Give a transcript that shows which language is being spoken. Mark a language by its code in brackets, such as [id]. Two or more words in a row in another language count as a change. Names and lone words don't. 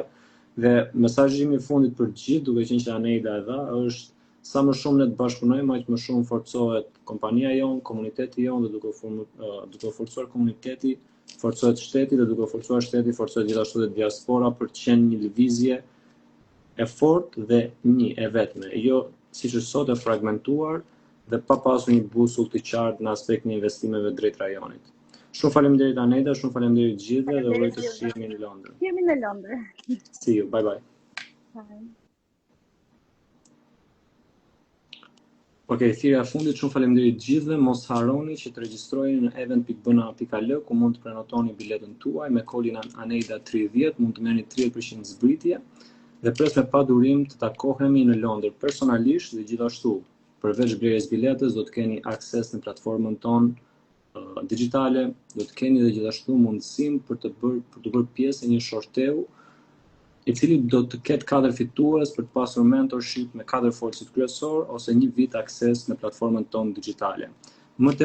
[sq] Dhe mesazhi im i fundit për gjithë, duke qenë që Aneda e dha, është sa më shumë ne të bashkëpunojmë, aq më shumë forcohet kompania jonë, komuniteti jonë dhe duke forcuar komuniteti, forcohet shteti dhe duke forcuar shteti, forcohet gjithashtu dhe diaspora për të qenë një lëvizje e fortë dhe një e vetme, jo siç është sot e fragmentuar dhe pa pasur një busull të qartë në aspektin e investimeve drejt rajonit. Shumë faleminderit Aneda, shumë faleminderit gjithëve dhe uroj të shihemi në Londër. Jemi në Londër. [en] See you, bye bye. [sq] Bye. Okej, thirrja e fundit, shumë faleminderit gjithëve, mos harroni që të regjistroheni në event.bna.al ku mund të prenotoni biletën tuaj me kodin Aneda30, mund të merrni 30% zbritje. Dhe pres me padurim të takohemi në Londër personalisht dhe gjithashtu përveç blerjes biletës do të keni akses në platformën tonë digjitale, do të keni dhe gjithashtu mundësinë për të bërë pjesë e një shorteu i cili do të ketë 4 fitues për të pasur mentorship me 4 folësit kryesor ose një vit akses në platformën tonë digjitale.